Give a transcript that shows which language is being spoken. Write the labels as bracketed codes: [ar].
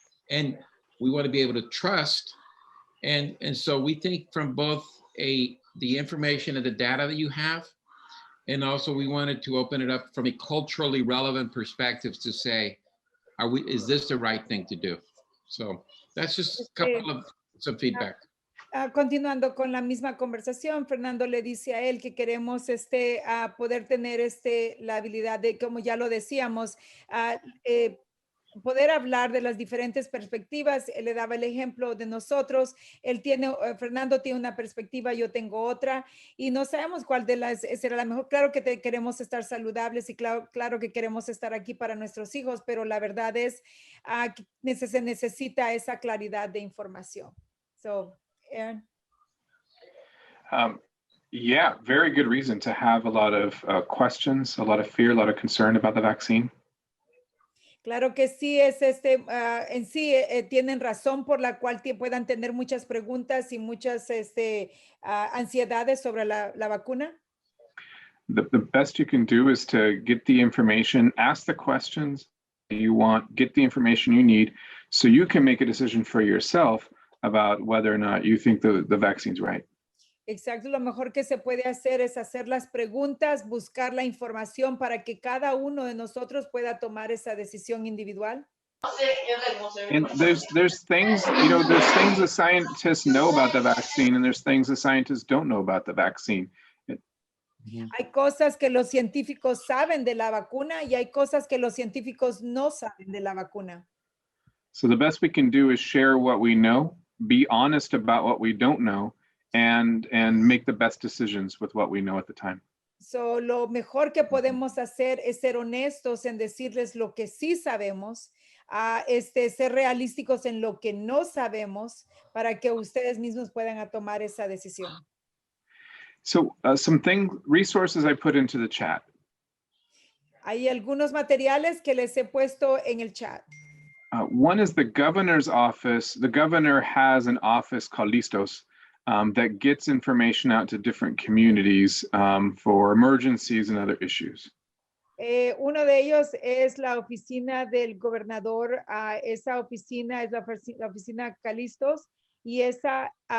[en] And we want to be able to trust. And so we think from both the information and the data that you have, and also we wanted to open it up from a culturally relevant perspective to say, is this the right thing to do? So that's just a couple of some feedback. [es] Continuando con la misma conversación, Fernando le dice a él que queremos poder tener la habilidad de, como ya lo decíamos, poder hablar de las diferentes perspectivas. Él le daba el ejemplo de nosotros. Fernando tiene una perspectiva, yo tengo otra, y no sabemos cuál de las será la mejor. Claro que queremos estar saludables y claro que queremos estar aquí para nuestros hijos, pero la verdad es que se necesita esa claridad de información. [en] So, Aaron. Yeah, very good reason to have a lot of questions, a lot of fear, a lot of concern about the vaccine. [es] Claro que sí, es en sí tienen razón por la cual puedan tener muchas preguntas y muchas ansiedades sobre la vacuna. [en] The best you can do is to get the information, ask the questions you want, get the information you need, so you can make a decision for yourself about whether or not you think the vaccine's right. [es] Exacto, lo mejor que se puede hacer es hacer las preguntas, buscar la información para que cada uno de nosotros pueda tomar esa decisión individual. [en] And there's things, there's things the scientists know about the vaccine, and there's things the scientists don't know about the vaccine. [es] Hay cosas que los científicos saben de la vacuna y hay cosas que los científicos no saben de la vacuna. [en] So the best we can do is share what we know, be honest about what we don't know, and make the best decisions with what we know at the time. [es] So lo mejor que podemos hacer es ser honestos en decirles lo que sí sabemos, ser realísticos en lo que no sabemos para que ustedes mismos puedan tomar esa decisión. [en] So some resources I put into the chat. [es] Hay algunos materiales que les he puesto en el chat. [en] One is the governor's office. The governor has an office called Listos that gets information out to different communities for emergencies and other issues. [es] Uno de ellos es la oficina del gobernador. Esa oficina es la oficina Calistos y esa